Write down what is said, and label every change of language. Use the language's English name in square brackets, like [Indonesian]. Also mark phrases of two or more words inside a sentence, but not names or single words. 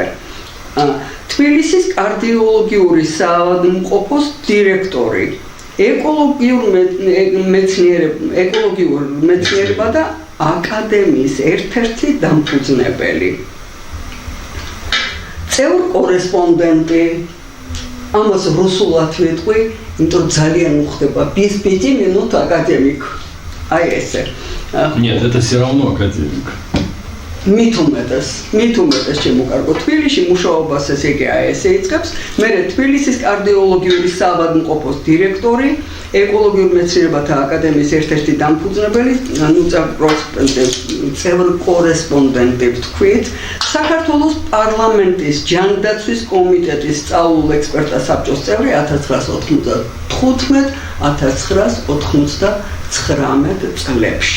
[Georgian] თბილისის კარდიოლოგიური საავადმყოფოს დირექტორი, ეკოლოგიურ მეცნიერება და აკადემიის ერთ-ერთი დამფუძნებელი. წევრ კორესპონდენტი, ამას რუსულად ვიტყვი, იმიტომ ძალიან უხდება [Russian] беспеди минут академик. [Georgian] Ai ესე. [Russian] Нет, это все равно академик. [Georgian] მით უმეტეს ჩემო კარგო, თბილისში მუშაობას ესე იგი ესე იწყებს, მერე თბილისის კარდიოლოგიური საავადმყოფოს დირექტორი, ეკოლოგიურ მეცნიერებათა აკადემიის ერთ-ერთი დამფუძნებელი, წევრ კორესპონდენტი ვთქვით, საქართველოს პარლამენტის ჯანდაცვის კომიტეტის სწავლულ ექსპერტთა საბჭოს წევრი 1989-1999 წლებში.